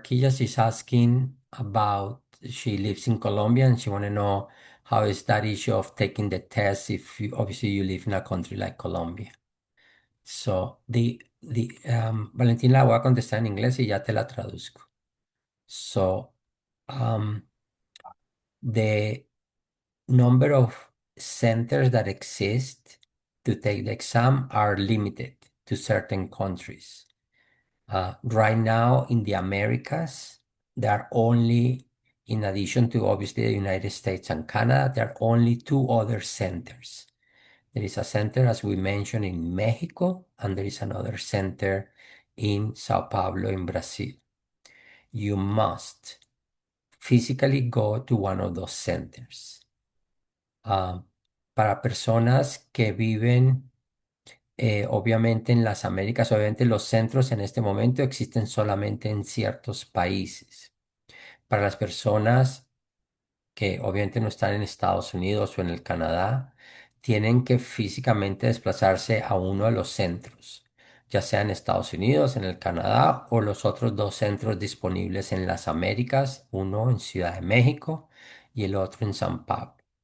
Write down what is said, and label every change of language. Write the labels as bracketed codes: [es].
[en] Kia, she's asking about she lives in Colombia and she want to know how is that issue of taking the test if obviously you live in a country like Colombia. [es] So Valentina, la voy a contestar en inglés y ya te la traduzco. [en] So um, the number of centers that exist to take the exam are limited to certain countries. Right now in the Americas, there are only In addition to obviously the United States and Canada, there are only two other centers. There is a center, as we mentioned, in Mexico, and there is another center in Sao Paulo, in Brazil. You must physically go to one of those centers. [es] Ah, para personas que viven, obviamente, en las Américas, obviamente los centros en este momento existen solamente en ciertos países. Para las personas que obviamente no están en Estados Unidos o en el Canadá, tienen que físicamente desplazarse a uno de los centros, ya sea en Estados Unidos, en el Canadá o los otros dos centros disponibles en las Américas, uno en Ciudad de México y el otro en San Pablo.